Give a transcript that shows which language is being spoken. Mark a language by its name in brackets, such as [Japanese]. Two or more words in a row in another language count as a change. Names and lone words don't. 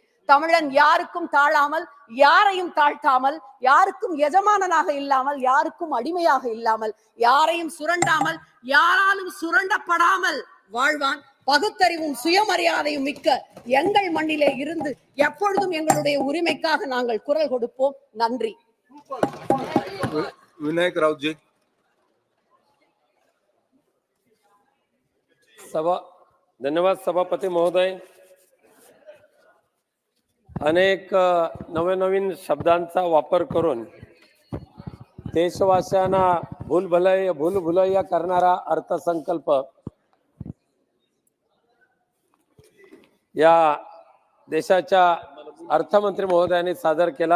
[Tamil] தமிழன் யாருக்கும் தாழாமல், யாரையும் தாழ்த்தாமல், யாருக்கும் எஜமானனாக இல்லாமல், யாருக்கும் அடிமையாக இல்லாமல், யாரையும் சுரண்டாமல், யாராலும் சுரண்டப்படாமல் வாழ்வான். பகுத்தறிவும் சுயமரியாதையும் மிக்க எங்கள் மண்ணிலே இருந்து எப்பொழுதும் எங்களுடைய உரிமைக்காக நாங்கள் குரல் கொடுப்போம். நன்றி. [Marathi] विनायक राव जी. धन्यवाद सभापती महोदय. अनेक नवीन शब्दांचा वापर करून देशवासियांना भूलभुलैया करणारा अर्थसंकल्प या देशाच्या अर्थमंत्री महोदयांनी सादर केला.